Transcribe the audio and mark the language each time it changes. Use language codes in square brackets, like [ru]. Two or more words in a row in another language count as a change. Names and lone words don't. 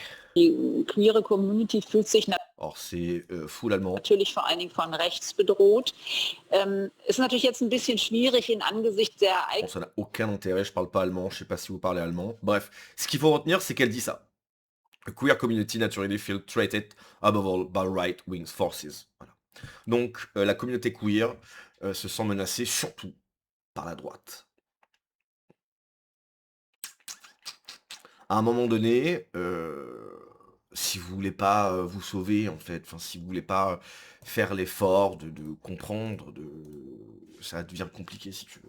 [de] Die queere Community fühlt sich [fr] Or, c'est full allemand. [de] natürlich vor allen Dingen von rechts bedroht. Ist natürlich jetzt ein bisschen schwierig in Angesicht der [fr] Bon, ça n'a aucun intérêt, je parle pas allemand, je sais pas si vous parlez allemand. Bref, ce qu'il faut retenir, c'est qu'elle dit ça. [en] A queer community naturally feel threatened above all by right-wing forces. [fr] Voilà. Donc, la communauté queer se sent menacée surtout par la droite. À un moment donné, si vous voulez pas vous sauver, en fait, enfin, si vous voulez pas faire l'effort de comprendre, ça devient compliqué, si tu veux.